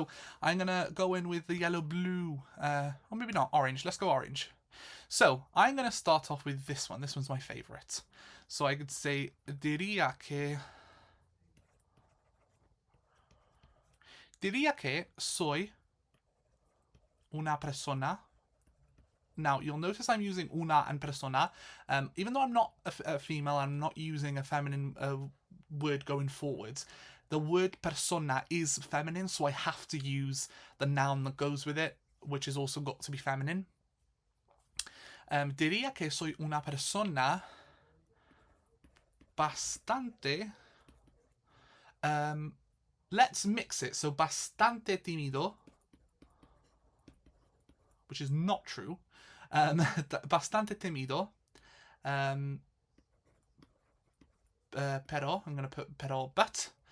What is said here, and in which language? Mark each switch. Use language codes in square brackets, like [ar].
[en] So I'm gonna go in with the yellow, blue, or maybe not orange. Let's go orange. So I'm gonna start off with this one. This one's my favorite. So I could say [es] diría que soy una persona. [en] Now, you'll notice I'm using una and persona. Even though I'm not a female, I'm not using a feminine word going forwards. The word persona is feminine, so I have to use the noun that goes with it, which has also got to be feminine. [es] Diría que soy una persona bastante... [en] let's mix it. So, [es] bastante tímido, [en] which is not true. [es] Bastante tímido. [en] Pero, I'm going to put pero, but.